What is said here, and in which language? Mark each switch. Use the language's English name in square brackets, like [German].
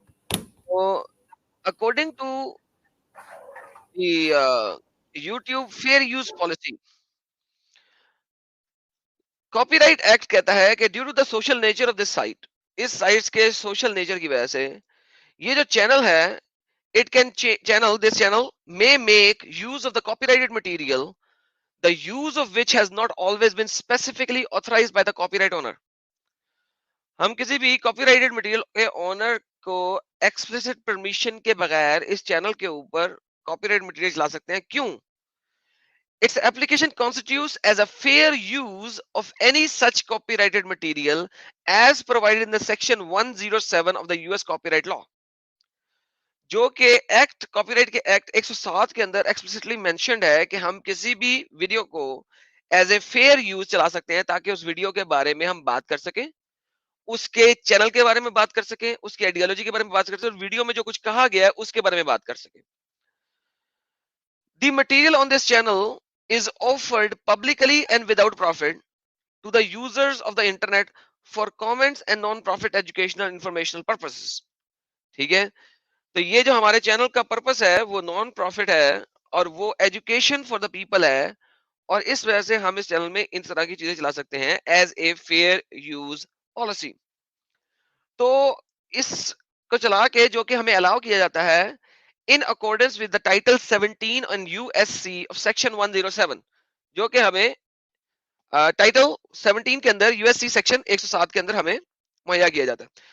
[English] تو according to the YouTube fair use policy, copyright act [Urdu] کہتا ہے کہ [English] due to the social nature of this site, [Urdu] اس sites کے social nature کی وجہ سے یہ جو چینل ہے, [English] it can channel this channel may make use of the copyrighted material the use of which has not always been specifically authorized by the copyright owner. [Urdu] ہم کسی بھی کاپی رائٹڈ مٹیریل کے اونر کو ایکسپلیسٹ پرمیشن کے بغیر اس channel کے اوپر copy right material چلا سکتے ہیں. [English] کیوں؟ Its application constitutes as a fair use of any such copyrighted material as provided in the section 107 of the US copyright law. [Urdu] جو کہ ایکٹ کاپی رائٹ کے ایکٹ 107 کے اندر ایکسپلسٹلی مینشنڈ ہے کہ ہم کسی بھی ویڈیو کو [English] as a fair use [Urdu] چلا سکتے ہیں تاکہ اس ویڈیو کے بارے میں ہم بات کر سکیں, اس کے چینل کے بارے میں بات کر سکیں, اس کی آئیڈیالوجی کے بارے میں بات کر سکیں, اور ویڈیو میں جو کچھ کہا گیا ہے اس کے بارے میں بات کر سکیں. [English] The material on this channel is offered publicly and without profit to the users of the internet for comments and non-profit educational informational purposes. [Urdu] ٹھیک ہے, تو یہ جو ہمارے چینل کا پرپس ہے وہ نان پروفٹ ہے اور وہ ایجوکیشن فار دا پیپل ہے, اور اس وجہ سے ہم اس چینل میں ان طرح کی چیزیں چلا سکتے ہیں [English] As a fair use policy. [Urdu] تو اس کو چلا کے جو کہ ہمیں الاؤ کیا جاتا ہے [English] in accordance with the title 17 on USC of section 107, [Urdu] جو کہ ہمیں ٹائٹل 17 کے اندر USC سیکشن 107 کے اندر ہمیں مہیا کیا جاتا ہے.